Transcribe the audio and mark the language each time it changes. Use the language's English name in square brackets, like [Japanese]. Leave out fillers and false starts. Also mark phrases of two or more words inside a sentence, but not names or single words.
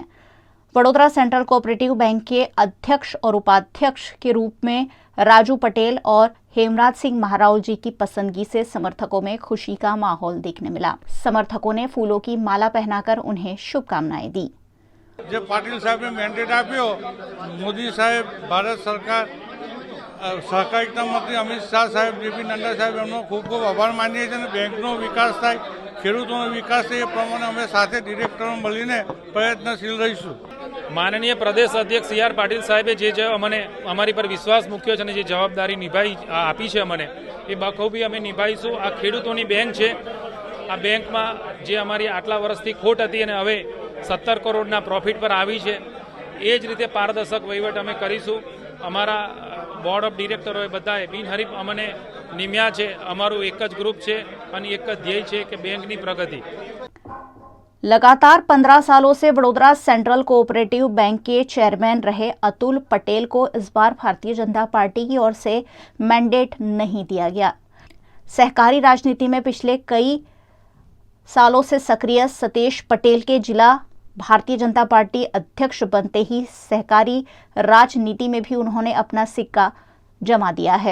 [Hindi] वडोदरा सेंट्रल कोऑपरेटिव बैंक के अध्यक्ष और उपाध्यक्ष के रूप में राजू पटेल और हेमराज सिंह महाराउल जी की पसंदगी से समर्थकों में खुशी का माहौल देखने मिला। समर्थकों ने फूलों की माला पहनाकर उन्हें शुभकामनाएं दी। जब पाटिल साहब ने [Gujarati] મેન્ડેટ આપ્યો, મોદી સાહેબ, ભારત સરકાર, સહકારિતા મંત્રી અમિત શાહ સાહેબ, જેપી નડ્ડા સાહેબ એમનો ખૂબ ખૂબ આભાર માનીએ છે। બેંકનો વિકાસ થાય, ખેડૂતોનો વિકાસ થાય, એ પ્રમાણે અમે સાથે ડિરેક્ટરો મળીને પ્રયત્નશીલ રહીશું। માનનીય પ્રદેશ અધ્યક્ષ CR પાટિલ સાહેબે જે અમને અમારી પર વિશ્વાસ મૂક્યો છે, જે જવાબદારી નિભાઈ આપી છે અમને, એ બખૂબી અમે નિભાઈશું। આ ખેડૂતોની બેંક છે, આ બેંકમાં જે અમારી આટલા વર્ષથી ખોટ હતી અને હવે 17 કરોડના પ્રોફિટ પર આવી છે, એ જ રીતે પારદર્શક વહીવટ અમે કરીશું। અમારા [English] board of [Gujarati] ડિરેક્ટરોએ બધાએ બિનહરીફ અમને નિમ્યા છે। અમારું એક જ ગ્રુપ છે અને એક જ ધ્યેય છે કે બેંકની પ્રગતિ। [Hindi] लगातार 15 सालों से वडोदरा सेंट्रल कोऑपरेटिव बैंक के चेयरमैन रहे अतुल पटेल को इस बार भारतीय जनता पार्टी की ओर से मैंडेट नहीं दिया गया। सहकारी राजनीति में पिछले कई सालों से सक्रिय सतेश पटेल के जिला भारतीय जनता पार्टी अध्यक्ष बनते ही सहकारी राजनीति में भी उन्होंने अपना सिक्का जमा दिया है।